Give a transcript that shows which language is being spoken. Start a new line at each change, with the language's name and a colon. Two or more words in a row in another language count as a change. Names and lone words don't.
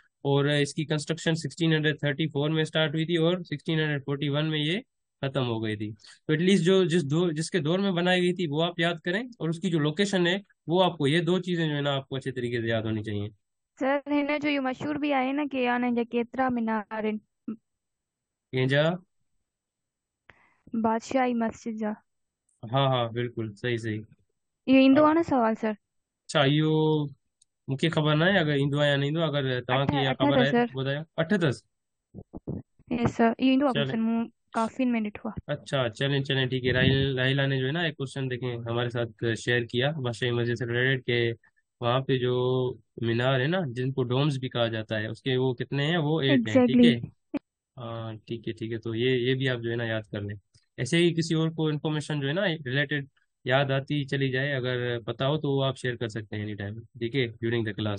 Urdu: اور اس کی کنسٹرکشن 1634 میں اسٹارٹ ہوئی تھی اور 1641 میں یہ ختم ہو گئی تھی. تو ایٹ لیسٹ جو جس کے دور میں بنائی گئی تھی وہ آپ یاد کریں، اور اس کی جو لوکیشن ہے وہ آپ کو، یہ دو چیزیں جو ہے نا آپ کو اچھے طریقے سے یاد ہونی چاہیے.
Sindhi: सर हिन जो ये मशहूर भी आहे न कि आने जा केतिरा मीनार आहिनि ये जा। बादशाही मस्जिद जा। हाँ हाँ बिल्कुल सही सही। इहो ईंदो आहे न सवाल सर। अच्छा, इहो मूंखे ख़बर न आहे, अगरि ईंदो आहे या न ईंदो आहे, अगरि तव्हांखे इहा अठ ख़बर अथव आहे त सर। ॿुधायो। 8 अथसि। यस सर, इहो ईंदो आहे
Urdu: चले, क्वेश्चन,
Sindhi: मूं काफ़िन में ॾिठो आहे।
Urdu: اچھا چلیں چلیں، ٹھیک ہے. راحلہ نے جو ہے نا ایک کویسچن دیکھیں ہمارے ساتھ شیئر کیا بادشاہی مسجد سے ریلیٹڈ، کے وہاں پہ جو مینار ہے نا جن کو ڈومز بھی کہا جاتا ہے، اس کے وہ کتنے ہیں، وہ 8 ہیں، ٹھیک एग्जैक्टली। है। ہاں ٹھیک ہے ٹھیک ہے، تو یہ بھی آپ جو ہے نا یاد کر لیں. ایسے ہی کسی اور کو انفارمیشن جو ہے نا ریلیٹڈ یاد آتی چلی جائے، اگر پتا ہو تو وہ آپ شیئر کر سکتے ہیں
English: any time,
Urdu: ٹھیک ہے,
English: during the class.